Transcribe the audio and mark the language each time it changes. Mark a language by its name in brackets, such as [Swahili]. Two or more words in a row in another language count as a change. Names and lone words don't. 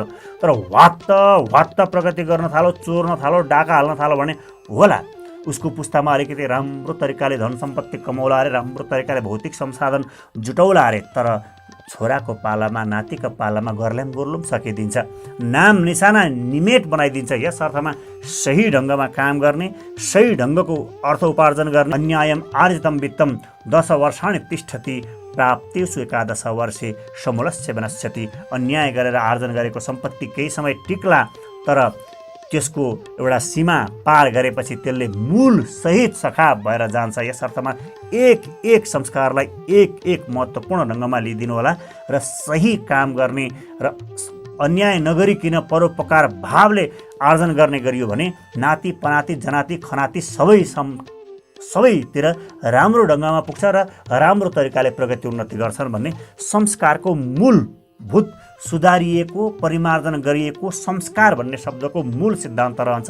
[Nepali] तर वात्त प्रगति गर्न थालो, चोर्न थालो, डाका हाल्न थालो भने होला उसको पुस्तामा अलिकति राम्रो तरिकाले धन सम्पत्ति कमौला अरे, राम्रो तरिकाले भौतिक संसाधन जुटौला अरे, तर छोराको पालामा नातिको पालामा गर्ल्याम गोर्लुम सकिदिन्छ, नाम निशाना निमेट बनाइदिन्छ। यस अर्थमा सही ढङ्गमा काम गर्ने, सही ढङ्गको अर्थ उपार्जन गर्ने। [Sanskrit] अन्यायम आर्जितम वित्तम 10 वर्षाणि तिष्ठति प्राप्तेषु 11 वर्षे समूलस्य विनश्यति। [Nepali] अन्याय गरेर आर्जन गरेको सम्पत्ति केही समय टिक्ला, तर त्यसको एउटा सीमा पार गरेपछि त्यसले मूल सहित सखा भएर जान्छ। यस अर्थमा एक एक संस्कारलाई एक एक महत्त्वपूर्ण ढङ्गमा लिइदिनु होला र सही काम गर्ने र अन्याय नगरिकन परोपकार भावले आर्जन गर्ने गरियो भने नाति पनाति जनाति खनाति सबैतिर राम्रो ढङ्गमा पुग्छ र राम्रो तरिकाले प्रगति उन्नति गर्छन् भन्ने संस्कारको मूलभूत सुधारिएको परिमार्जन गरिएको संस्कार भन्ने शब्दको मूल सिद्धान्त रहन्छ।